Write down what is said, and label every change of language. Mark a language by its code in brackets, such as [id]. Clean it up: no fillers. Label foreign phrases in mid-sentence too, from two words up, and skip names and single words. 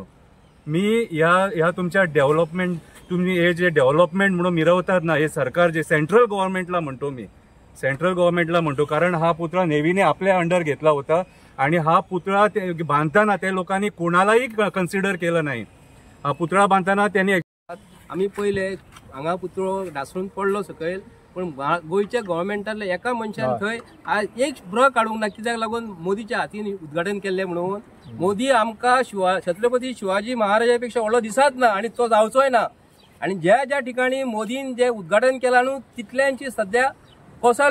[mr] मी या तुमच्या तुम्ही हे जे डेव्हलपमेंट म्हणून मिरवतात ना, हे सरकार जे [en] central governmentला [mr] म्हणतो, कारण हा पुतळा नेव्हीने आपल्या अंडर घेतला होता, आणि हा पुतळा बांधताना त्या लोकांनी कोणालाही कन्सिडर केलं नाही. हा पुतळा बांधताना त्यांनी [kok] आम्ही पहिले हांगा पुतळो ढासळून पडलो सकयल, पण गोयच्या गव्हर्मेंटातल्या एका मनशान थंय आज एक ब्र काडूंक ना. कित्याक लागून मोदीच्या हातीन उद्घाटन केल्लें म्हणून. मोदी आमकां छत्रपती शिवाजी महाराजापेक्षा व्हडलो दिसत ना, आणि तो जावचोय ना. आणि ज्या ठिकाणी मोदीन जे उद्घाटन केलां न्हू तितल्यांची सध्या कोसळलेले आसा.